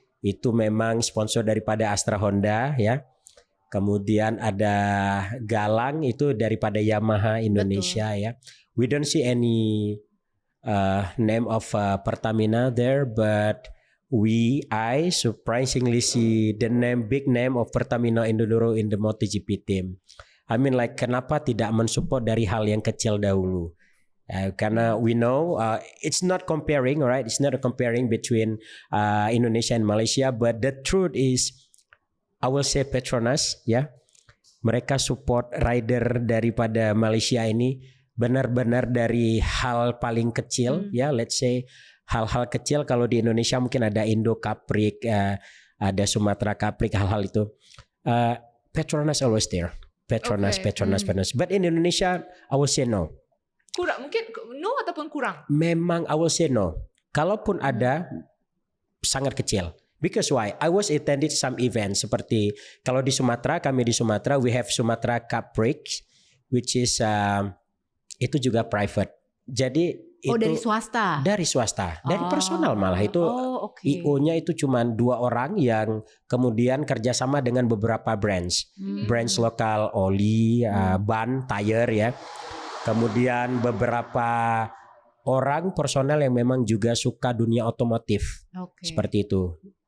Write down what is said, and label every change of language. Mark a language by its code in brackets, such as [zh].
[ms] Itu memang sponsor daripada Astra Honda, ya. Kemudian ada Galang, itu daripada Yamaha Indonesia. Betul. Ya. [en] We don't see any name of Pertamina there, but I surprisingly see the big name of Pertamina Indodoro in the MotoGP team. I mean, like, [ms] kenapa tidak mensupport dari hal yang kecil dahulu? Karena [en] we know it's not comparing, right? It's not a comparing between Indonesia and Malaysia, but the truth is, I will say Petronas, [ms] ya, mereka support rider daripada Malaysia ini benar-benar dari hal paling kecil, ya, [en] let's say [ms] hal-hal kecil. Kalau di Indonesia mungkin ada Indo Caprik, ada Sumatera Caprik, hal-hal itu. [en] Petronas always there, Petronas. But in Indonesia, I will say no. [ms] Kurang, mungkin no ataupun kurang. [en] Memang I will say no. [ms] Kalaupun ada, sangat kecil. [en] Because why? I was attended some events [id] seperti kalau di Sumatera, kami di Sumatera, [en] we have Sumatera Caprik, which is [id] itu juga [en] private. [id] Jadi itu dari swasta. Dari swasta, dari personal malah itu. [en] Okay. [id] IO-nya itu cuma 2 orang yang kemudian kerjasama dengan beberapa brands lokal, oli, ban, tire, ya. kemudian beberapa orang personel yang memang juga suka dunia otomotif seperti itu.